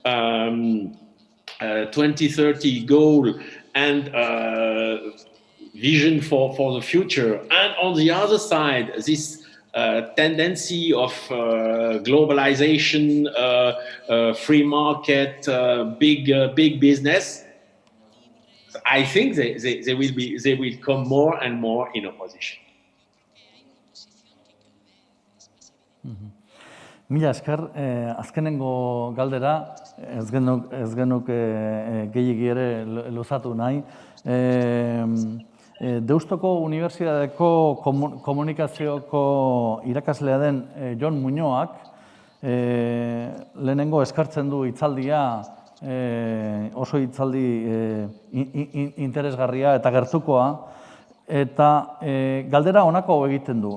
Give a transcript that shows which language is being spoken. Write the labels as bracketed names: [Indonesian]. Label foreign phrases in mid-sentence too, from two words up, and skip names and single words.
[English] 2030 goal and vision for the future, and on the other side this tendency of globalization, free market, big business, I think they will come more and more in opposition. [Basque] Mila esker, azkenengo galdera, ez genuk gehiegi ere luzatu nahi. Deustoko Unibertsitateko komunikazioko irakaslea den Jon Muñoak lehenengo eskartzen du hitzaldia, oso hitzaldi interesgarria eta gertukoa, eta galdera honako egiten du.